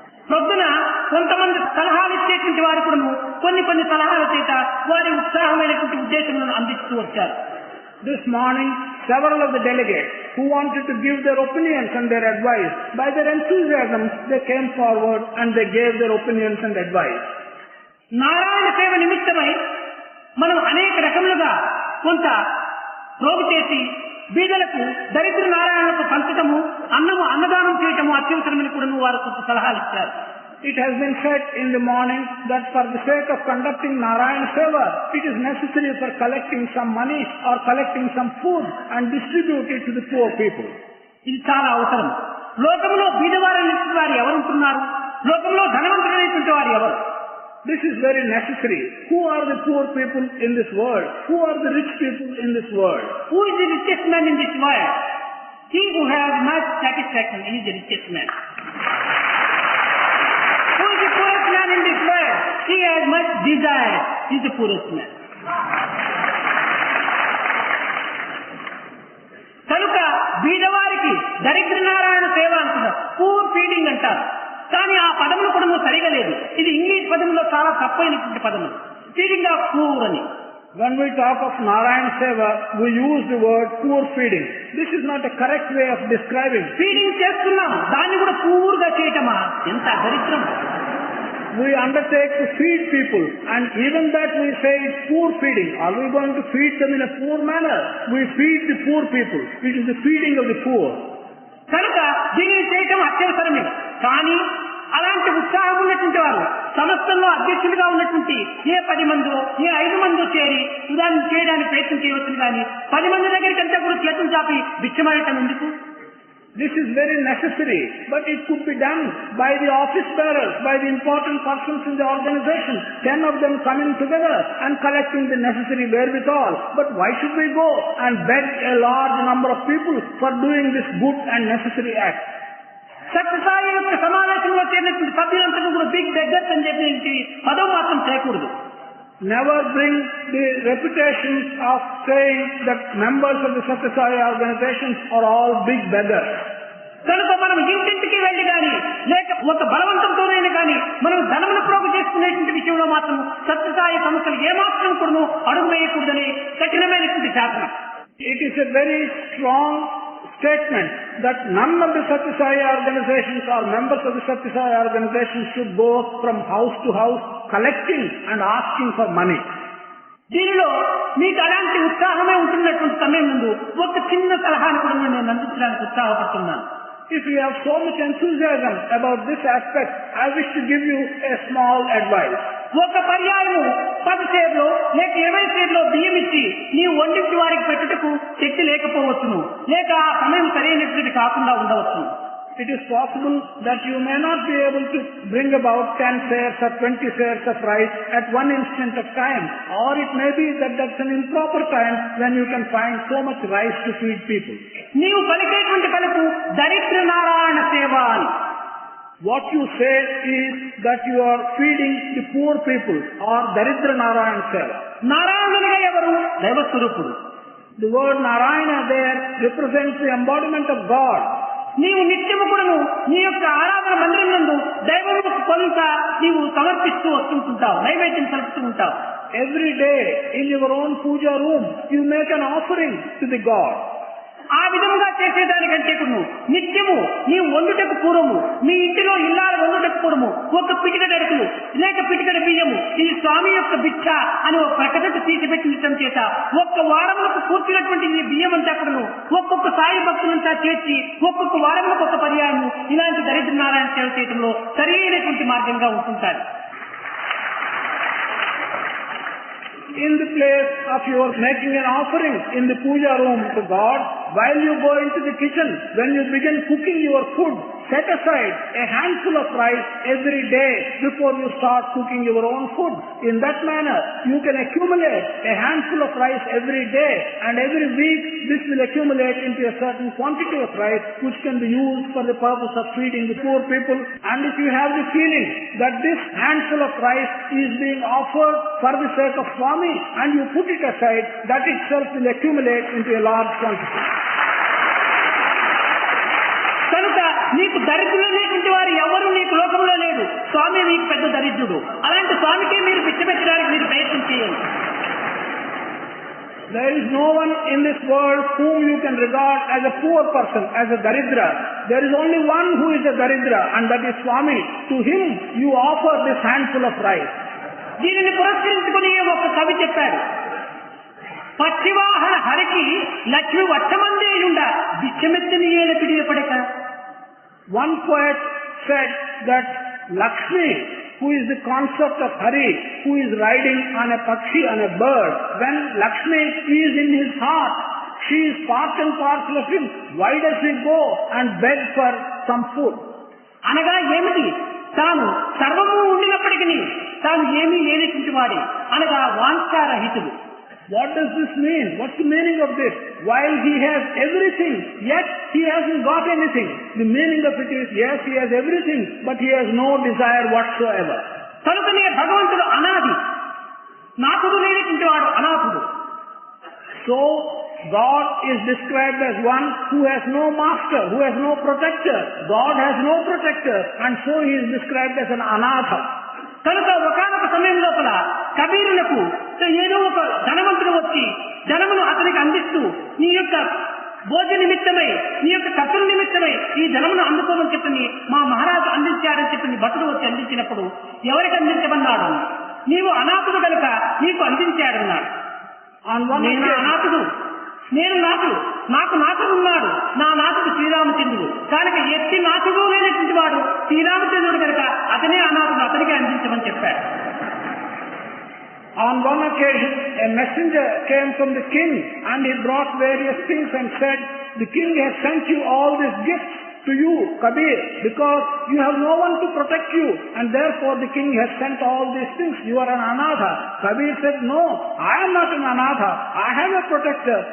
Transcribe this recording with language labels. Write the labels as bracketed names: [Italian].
[Telugu] ప్రొద్దున కొంతమంది సలహాలు ఇచ్చేటువంటి వారు కూడా కొన్ని సలహాల చేత వారి ఉత్సాహమైనటువంటి ఉద్దేశములను అందిస్తూ వచ్చారు. [English] This morning, several of the delegates who wanted to give their opinions and their advice, by their enthusiasm, they came forward and they gave their opinions and advice. [Telugu] Narayana సేవ నిమిత్తమై మనం అనేక రకములుగా కొంత ప్రోగు చేసి బీదలకు దరిద్ర నారాయణకు పంచటము, అన్నదానం చేయటము అత్యవసరమని కూడా వారు కొంత సలహాలు ఇచ్చారు. [English] It has been said in the morning that for the sake of conducting Narayana Seva, it is necessary for collecting some money or collecting some food and distribute it to the poor people. [Telugu] ఇది చాలా అవసరం. లోకంలో బీదవారైనటువంటి వారు ఎవరు ఉంటున్నారు? లోకంలో ధనవంతులైనటువంటి వారు ఎవరు? [English] This is very necessary. Who are the poor people in this world? Who are the rich people in this world? Who is the richest man in this world? He who has much satisfaction is the richest man. Who is the poorest man in this world? He has much desire. He is the poorest man. [Telugu] కనుక బీదవారికి దరిద్ర నారాయణ సేవ అంటున్నారు, [English] poor feeding [Telugu] అంటారు. కానీ ఆ పదములు కూడా సరిగా లేదు. ఇది ఇంగ్లీష్ పదములో చాలా తప్పైనటువంటి పదము, [English] feeding of poor [Telugu] అని. [English] When we talk of Narayan Seva, we use the word poor feeding. This is not a correct way of describing. [Telugu] Feeding చేస్తున్నాం, దాన్ని కూడా పూర్గా చేయటమా? ఎంత దరిద్రం! [English] We undertake to feed people, and even that we say it's poor feeding. Are we going to feed them in a poor manner? We feed the poor people. It is the feeding of the poor. [Telugu] కనుక దీనిని చేయటం అత్యవసరమే. కానీ అలాంటి ఉత్సాహం ఉన్నటువంటి వారు సంస్థల్లో అధ్యక్షులుగా ఉన్నటువంటి ఏ 10 మందో ఏ 5 మందో చేరి దాన్ని చేయడానికి ప్రయత్నం చేయవచ్చు. కానీ 10 మంది దగ్గరికి అంతా కూడా చేతులు చాపి భిక్షమాడటం ఎందుకు? [English] This is very necessary, but it could be done by the office bearers, by the important persons in the organization, 10 of them coming together and collecting the necessary wherewithal. But why should we go and beg a large number of people for doing this good and necessary act? [Telugu] సత్య సాయి యొక్క సమావేశంలో చేరినటువంటి సభ్యులందరూ కూడా [English] big beggars [Telugu] అని చెప్పి పదం మాత్రం చేయకూడదు. [English] Never bring the reputation of saying that members of the Satya Sai organizations are all big beggars. [Telugu] కనుక మనం ఇంటింటికి వెళ్ళి కానీ లేక ఒక బలవంతంతోనైనా కానీ మనం ధనమును ప్రోగు చేసుకునేటువంటి విషయంలో మాత్రం సత్య సాయి సంస్థలు ఏమాత్రం కూడా అడుగు వేయకూడదని కఠినమైనటువంటి శాసనం. [English] It is a very strong statement that none of the Satya Sai organizations or members of the Satya Sai organizations should go from house to house collecting and asking for money. [Telugu] దీనిలో మీకు అలాంటి ఉత్సాహమే ఉంటున్నటువంటి సమయం ముందు ఒక చిన్న సలహాను కూడా నేను అందించడానికి ఉత్సాహపడుతున్నాను. [English] If you have so much enthusiasm about this aspect, I wish to give you a small advice. [Telugu] ఒక పర్యాయము 10 సేర్లో లేక 20 సేర్లో బియ్యం ఇచ్చి నీవు వండించి వారికి పెట్టుటకు శక్తి లేకపోవచ్చును, లేక ఆ సమయం సరైనటువంటి కాకుండా ఉండవచ్చును. [English] It is possible that you may not be able to bring about 10 shares or 20 shares of rice at one instant of time, or it may be that that's an improper time when you can find so much rice to feed people. [Telugu] నీవు పలికేటువంటి పలుకు దరిద్ర నారాయణ సేవ అని. [English] What you say is that you are feeding the poor people or Daridra Narayana Seva. [Telugu] నారాయణునిగా ఎవరు? దైవ స్వరూపుడు. [English] The word Narayana there represents the embodiment of God. [Telugu] నీవు నిత్యము కూడాను నీ యొక్క ఆరాధన మందిరం నందు దైవముకు కొంత నీవు సమర్పిస్తూ వస్తుంటావు, నైవేద్యం సలుపుతూ ఉంటావు. [English] Every day in your own puja room you make an offering to the God. [Telugu] ఆ విధముగా చేసేదానికంటే కూడా నిత్యము నీవు వండుటకు పూర్వము మీ ఇంటిలో ఇల్లాలు వండుటకు పూర్వము ఒక పిటికడ అడుగులు లేక పిటికడ బియ్యము ఇది స్వామి యొక్క భిక్ష అని ఒక ప్రకటన తీసిపెట్టించడం చేత ఒక్క వారములకు పూర్తినటువంటి ఈ బియ్యం అంతా కూడా ఒక్కొక్క సాయి భక్తులంతా చేర్చి ఒక్కొక్క వారములకు ఒక పర్యాయము ఇలాంటి దరిద్ర నారాయణ సేవ చేయడంలో సరైనటువంటి మార్గంగా ఉంటుంటారు. [English] In the place of your making an offering in the puja room to God, while you go into the kitchen, when you begin cooking your food, set aside a handful of rice every day before you start cooking your own food. In that manner, you can accumulate a handful of rice every day, and every week this will accumulate into a certain quantity of rice which can be used for the purpose of feeding the poor people. And if you have the feeling that this handful of rice is being offered for the sake of Swami, and you put it aside, that itself will accumulate into a large quantity. [Telugu] కనుక నీకు దరిద్రులనేటువంటి వారు ఎవరు నీకు లోకంలో లేడు. స్వామి నీకు పెద్ద దరిద్రుడు. అలాంటి స్వామికి మీరు పిచ్చపెట్టడానికి మీరు ప్రయత్నం చేయండి. [English] There is no one in this world whom you can regard as a poor person, as a daridra. There is only one who is a daridra, and that is Swami. To him you offer this handful of rice. [Telugu] దీనిని పురస్కరించుకుని ఒక కవి చెప్పాడు, పక్షివాహన హరికి లక్ష్మి వట్టమందేయుండ బిచ్చమెత్తిని ఏల పిడియపడక. [English] One poet said that Lakshmi, who is the concept of Hari, who is riding on a pakshi, on a bird, when Lakshmi is in his heart, she is part and parcel of him. Why does he go and beg for some food? [Telugu] అనగా ఏమిటి? తాను సర్వము ఉండినప్పటికీ తాను ఏమీ లేనటువంటి వాడే, అనగా వాంఛారహితుడు. [English] What does this mean? What's the meaning of this? While he has everything, yet he hasn't got anything. The meaning of it is, yes, he has everything, but he has no desire whatsoever. [Telugu] కనుకనే భగవంతుడు అనాది, నాథుడు లేనటువంటి వాడు అనాథుడు. [English] So God is described as one who has no master, who has no protector. God has no protector, and so he is described as an anatha. [Telugu] కనుక ఒకానొక సమయం లోపల కబీరులకు ఏదో ఒక ధనవంతుడు వచ్చి ధనమును అతనికి అందిస్తూ నీ యొక్క భోజ నిమిత్తమై నీ యొక్క ఖర్చుల నిమిత్తమై ఈ ధనమును అందుకోమని చెప్పని మా మహారాజు అందించారని చెప్పని భటుడు వచ్చి అందించినప్పుడు ఎవరికి అందించమన్నాడు? నీవు అనాథుడు కనుక నీకు అందించాడన్నాడు. నేను అనాథుడు, నేను నాథుడు, నాకు నాథుడు ఉన్నాడు, నా నాథుడు శ్రీరామచంద్రుడు కనుక ఎత్తి నాథుడు లేనటువంటి వాడు శ్రీరామచంద్రుడు కనుక అతనే అనాథుడు, అతనికే అందించమని చెప్పాడు. [English] On one occasion, a messenger came from the king and he brought various things and said, the king has sent you all these gifts to you, Kabir, because you have no one to protect you, and therefore the king has sent all these things. You are an anatha. Kabir said, no, I am not an anatha. I have a protector.